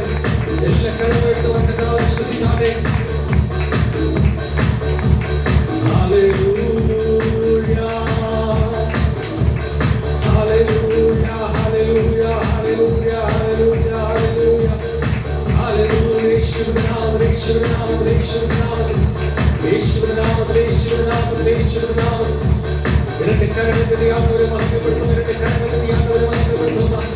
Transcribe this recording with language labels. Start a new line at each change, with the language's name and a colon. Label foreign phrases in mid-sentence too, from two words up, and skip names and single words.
Malayalam: എല്ലാ കരങ്ങൾ വെച്ച് കർത്താവിനെ സ്തുതിച്ചാട്ടെ. ഹല്ലേലൂയ ഹല്ലേലൂയ ഹല്ലേലൂയ ഹല്ലേലൂയ ഹല്ലേലൂയ ഹല്ലേലൂയ ഹല്ലേലൂയ. യേശുവിന്റെ നാമത്തിൽ, യേശുവിന്റെ നാമത്തിൽ, യേശുവിന്റെ നാമത്തിൽ, യേശുവിന്റെ നാമത്തിൽ, യേശുവിന്റെ നാമത്തിൽ, യേശുവിന്റെ നാമത്തിൽ.
Tamil: இரண்டு கரங்களை ஆண்டவரை மகிமைப்படுத்தும். இரண்டு கரங்களை ஆண்டவரை மகிமைப்படுத்தும்.